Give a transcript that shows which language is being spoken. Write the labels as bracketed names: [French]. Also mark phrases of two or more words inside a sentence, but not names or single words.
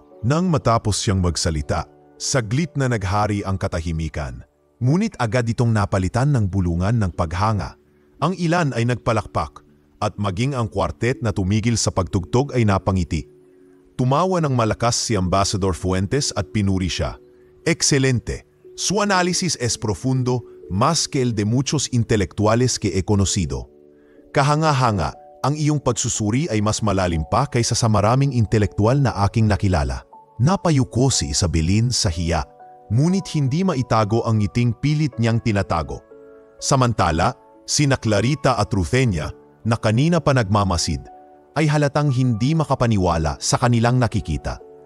[Filipino] Nang matapos siyang magsalita, saglit na naghari ang katahimikan. Ngunit agad itong napalitan ng bulungan ng paghanga. Ang ilan ay nagpalakpak at maging ang kwartet na tumigil sa pagtugtog ay napangiti. Tumawa ng malakas si Ambassador Fuentes at pinuri siya. [Spanish] Excelente. Su análisis es profundo más que el de muchos intelectuales que he conocido. [Filipino] Kahanga-hanga, ang iyong pagsusuri ay mas malalim pa kaysa sa maraming intelektual na aking nakilala. Napayuko si Isabelin sa hiya, ngunit hindi maitago ang ngiting pilit niyang tinatago. Samantala, sina Clarita at Rufenia, na kanina pa nagmamasid, ay halatang hindi makapaniwala sa kanilang nakikita.